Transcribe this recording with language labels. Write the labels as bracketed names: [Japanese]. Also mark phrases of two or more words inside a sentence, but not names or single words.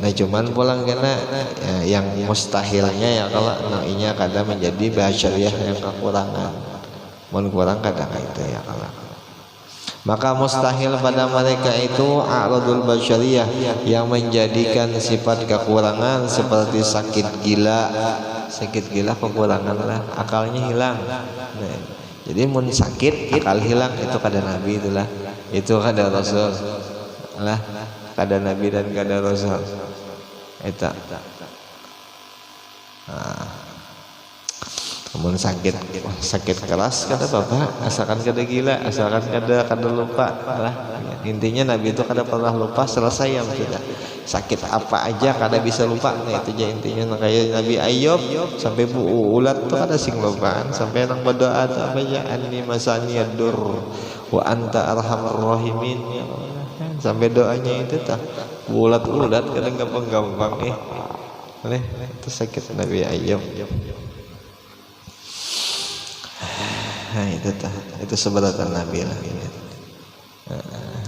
[Banjar] Nah cuman pulang kena ya, yang mustahilnya ya kalau naunya kadang menjadi basyariyah yang kekurangan, mun kurang kadang itu ya kalau. [Indonesian] Maka mustahil pada mereka itu [Arabic] أعراض البشرية, [Indonesian] yang menjadikan sifat kekurangan seperti sakit gila kekurangan lah, akalnya hilang. [Banjar] Nah, jadi mun sakit akal hilang itu kada nabi, itulah itu kada rasul lah, kada nabi dan kada rasul eta. Mun sakit keras kada apa-apa, asalkan kada gila, asalkan kada lupa lah. Intinya nabi itu kada pernah lupa, selesai ya maksudnya. Sakit apa aja kada bisa lupa. Nah itu aja intinya. Kayak Nabi Ayub sampai ulat tuh kada sing lupaan, sampai nang berdoa tuh apa aja, [Arabic] أني مسني الضر وأنت أرحم الراحمين يا الله. [Banjar] Sampai doanya itu tah ulat kada gampang-gampang itu sakit Nabi Ayub. Nah itu seberatan Nabi lah ini.